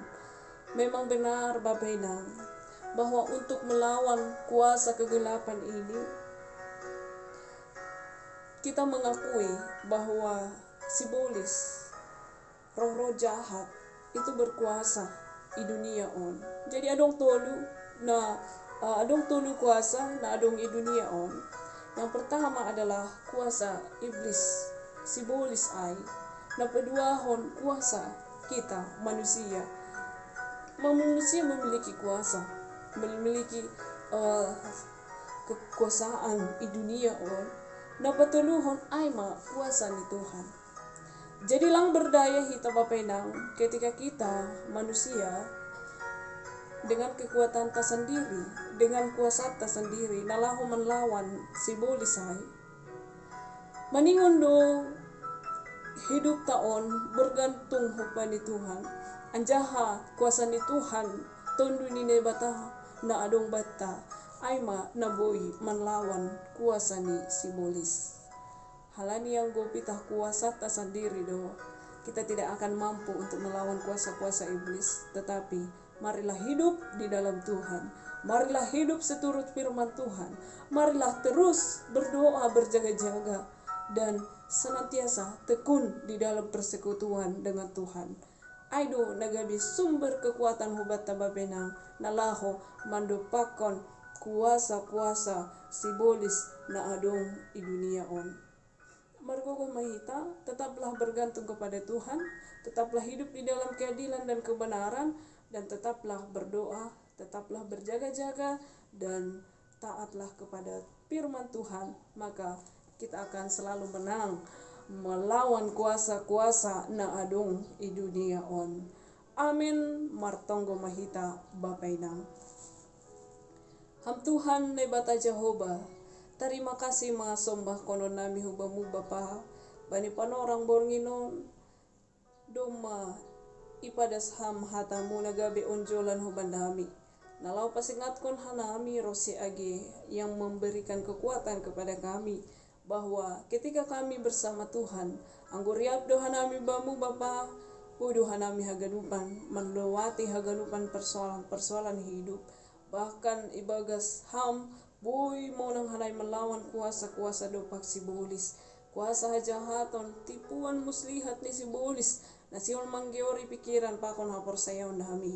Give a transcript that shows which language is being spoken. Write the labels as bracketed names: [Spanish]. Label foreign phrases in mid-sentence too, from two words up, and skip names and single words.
[Indonesian] Memang benar bapainang bahwa untuk melawan kuasa kegelapan ini, kita mengakui bahwa simbolis roh-roh jahat itu berkuasa di [Batak Simalungun] dunia on. Jadi adong tolu kuasa na adong i dunia on. [Indonesian] Yang pertama adalah kuasa iblis, [Batak Simalungun] simbolis ay. Na peduahon kuasa kita manusia. [Indonesian] Manusia memiliki kuasa, memiliki kekuasaan di [Batak Simalungun] dunia on. Na patuluhon ay kuasa ni Tuhan. [Indonesian] Jadi [Batak Simalungun] lang berdaya hita bapainang [Indonesian] ketika kita manusia dengan kekuatan tersendiri, dengan kuasa tersendiri, nalahu melawan simbolis ay. [Batak Simalungun] Maningon do hidup taon bergantung hupani Tuhan. Anjaha kuasa ni Tuhan tondu ni nebata na adong bata ay naboy manlawan kuasa ni simbolis. Halani yang gopita [Indonesian] kuasa tersendiri do, kita tidak akan mampu untuk melawan kuasa-kuasa iblis. Tetapi marilah hidup di dalam Tuhan, marilah hidup seturut firman Tuhan, marilah terus berdoa berjaga-jaga dan senantiasa tekun di dalam persekutuan dengan Tuhan. [Batak Simalungun] Aido nagabi sumber kekuatan hubat tababenang nalaho mandupakon kuasa-kuasa simbolis na adong i dunia on. Margogo mahita, [Indonesian] tetaplah bergantung kepada Tuhan, tetaplah hidup di dalam keadilan dan kebenaran, dan tetaplah berdoa, tetaplah berjaga-jaga, dan taatlah kepada firman Tuhan, maka kita akan selalu menang melawan kuasa-kuasa [Batak Simalungun] na adong i dunia on. [Indonesian] Amin. [Batak Simalungun] Martonggo mahita bapainang. Ham Tuhan ne bata Jehovah, [Indonesian] terima kasih [Batak Simalungun] mga sombah konon nami hubamu Bapa, bani panorang bornginon doma ipadas ham hatamu nagabe onjolan hubandami. Nalau pasingatkon hanami rosi age [Indonesian] yang memberikan kekuatan kepada kami bahwa ketika kami bersama Tuhan, [Batak Simalungun] angguriap dohanami bamu Bapa, dohanami haganupan melewati haganupan persoalan-persoalan hidup. Bahkan ibagas ham boy monang hanai [Indonesian] melawan kuasa-kuasa [Batak Simalungun] dopak sibolis, kuasa hajahaton, tipuan muslihat ni sibolis, nasion manggeori pikiran pakon hapor sayaon nami.